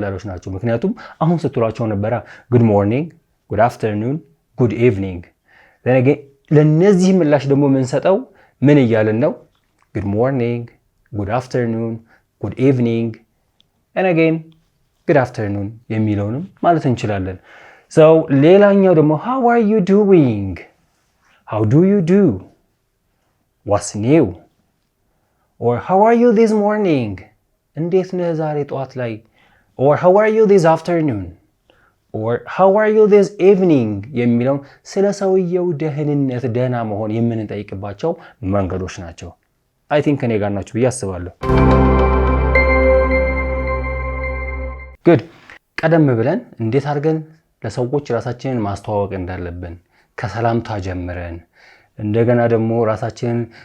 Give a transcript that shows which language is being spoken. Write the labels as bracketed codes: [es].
[am] ናቸው። ምክንያቱም አሁን ስትሏቸው ነበር [en] good morning, good afternoon, good evening [am] then again ለነዚህ ምላሽ ደግሞ የምንሰጠው ምን እያልን ነው? [en] good morning, good afternoon, good evening and again good afternoon [am] የሚለውንም ማለት እንችላለን። [en] so ሌላኛው ደግሞ how are you doing? how do you do? what's new? or how are you this morning? [am] እንዴት ነህ ዛሬ ጠዋት ላይ? [en] or how are you this afternoon? or how are you this evening [am] የሚለው ስለ ሰውየው ደህንነት ደህና መሆን የምንጠይቅባቸው መንገዶች ናቸው። [en] I think [am] እኔ ጋር ናችሁ ብዬ አስባለሁ። good ቀደም ብለን እንዴት አድርገን ለሰዎች ራሳችንን ማስተዋወቅ እንዳለብን ከሰላምታ ጀምረን እንደገና ደግሞ ራሳችንን